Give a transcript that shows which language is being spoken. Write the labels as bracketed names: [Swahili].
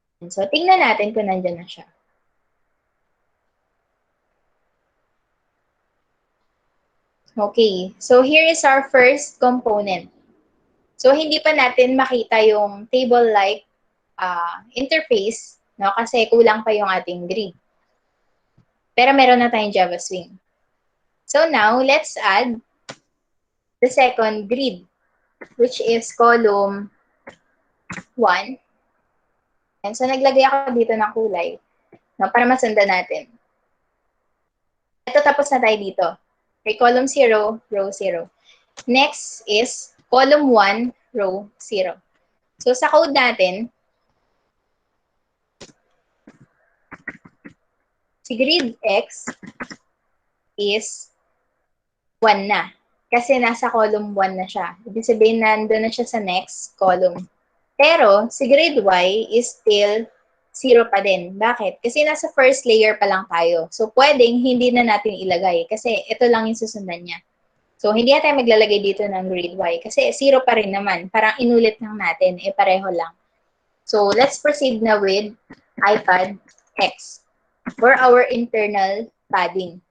[Filipino] So, tingnan natin kung nandyan na siya. [English] Okay. So, here is our first component. So, [Filipino] hindi pa natin makita yung [English] table-like interface, no? [Filipino] Kasi kulang pa yung ating grid. Pero meron na tayong Java Swing. [English] So, now, let's add the second grid, which is column 1. [Filipino] And so, naglagay ako dito ng kulay, no? Para masundan natin. Ito, tapos na tayo dito. [English] Okay, column 0, row 0. Next is column 1, row 0. [Filipino] So, sa code natin, si grid X is 1 na. Kasi nasa column 1 na siya. Ibig sabihin, nandun na siya sa [English] next column. [Filipino] Pero, si grid Y is still 0 pa din. Bakit? Kasi nasa [English] first layer [Filipino] pa lang tayo. So, pwedeng hindi na natin ilagay. Kasi ito lang yung susundan niya. So, hindi na tayo maglalagay dito ng grid Y. Kasi 0 pa rin naman. Parang inulit lang natin. Pareho lang. [English] So, let's proceed na with iPad X for our internal padding.